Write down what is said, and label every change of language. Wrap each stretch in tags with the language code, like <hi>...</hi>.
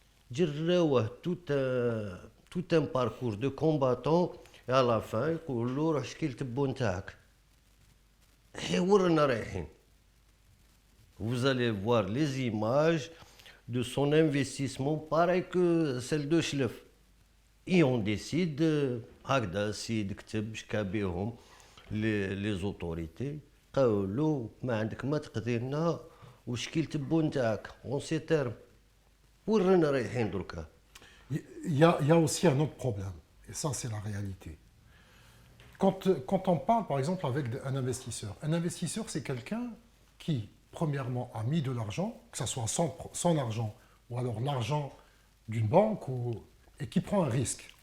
<fr>جراوه tout un parcours de combattants et à la fin</fr> <ar>يقول له روح شكي التبو نتاعك. ورانا رايحين.</ar> <fr>Vous allez voir les images de son investissement pareil que celle de Chlef. Et on décide,</fr> <ar>هكذا السيد كتب شكا بهم</ar> <fr>les autorités</fr> <ar>قالوا له ما عندك ما تقضي لنا وشكي التبو نتاعك</ar> <fr>اون سي تيرم.</fr> <ar>وين رانا رايحين دركا؟</ar> <fr>Il y a aussi un autre problème, et ça c'est la réalité. Quand on parle par exemple avec un investisseur c'est quelqu'un qui premièrement a mis de l'argent, que ce soit son argent ou alors l'argent d'une banque, et qui prend un risque.</fr>